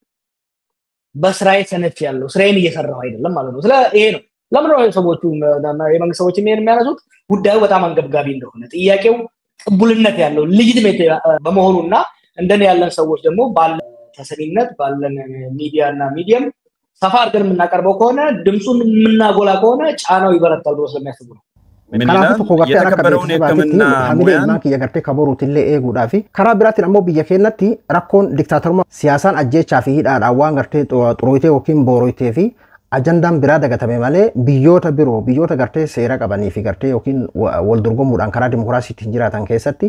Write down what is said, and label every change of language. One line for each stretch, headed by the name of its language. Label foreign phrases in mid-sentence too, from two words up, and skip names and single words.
Amharic: በስራዬ ሰነፍ ያለው ስራዬን እየሰራሁ አይደለም ማለት ነው። ይሄ ነው ለምን ነው ሰዎቹ የመንግስት ሰዎች የሚያነሱት ጉዳዩ በጣም አንገብጋቢ እንደሆነ ጥያቄው ቅቡልነት ያለው ሌጂቲሜት በመሆኑና እንደኔ ያለን ሰዎች ደግሞ ባለ ተሰሚነት ባለን ሚዲያና ሚዲየም ሰፋ አድርገን የምናቀርበው ከሆነ ድምጹን የምናጎላ ከሆነ ጫናው ይበረታል ብሎ ስለሚያስቡ ነው።
Oromo: Kanaafuu tokko gartee akka beeksisaatti hamilee ilmaan kiyya gartee kabaruutillee eeguudhaa fi karaa biraatiin ammoo biyya keenyatti rakkoon diktaatorummaa siyaasaan ajjeechaa fi hidhaadhaan waan gartee xuroyitee yookiin booroyitee fi ajandaan biraa dagatame malee biyyoota biroo biyyoota gartee seera qabanii fi gartee yookiin wal dorgomuudhaan karaa dimokiraasiitiin jiraatan keessatti